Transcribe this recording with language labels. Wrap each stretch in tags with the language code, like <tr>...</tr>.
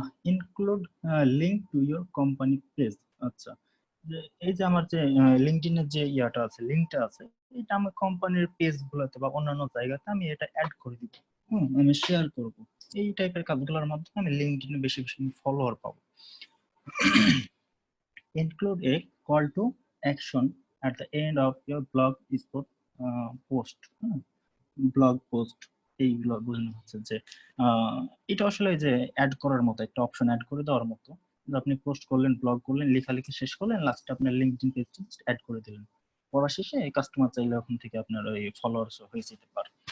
<en>Include link to your company page.</en> <bn>আচ্ছা, এই যে আমার যে লিঙ্কডইনের যে ইয়াটা আছে, লিংকটা আছে, এটা আমার কোম্পানির পেজ গুলোতে বা অন্যান্য জায়গাতে আমি এটা অ্যাড করে দিব, আমি শেয়ার করব। এই টাইপের কাজগুলোর মাধ্যমে আমি লিঙ্কডইনে বেশি বেশি ফলোয়ার পাবো।</bn> <en>Include a call to action at the end of your blog spot post।</en> <bn>Blog post এইগুলো বোঝানো হচ্ছে যে এটা আসলে যে অ্যাড করার মতো একটা অপশন অ্যাড করে দেওয়ার মতো, আপনি পোস্ট করলেন, ব্লগ করলেন, লেখালেখি শেষ করলেন, লাস্টে আপনার লিঙ্কডইন পেজটা অ্যাড করে দিলেন, পড়া শেষে কাস্টমার চাইলে ওখান থেকে আপনার ওই ফলোয়ার্স হয়ে যেতে পারে।</bn>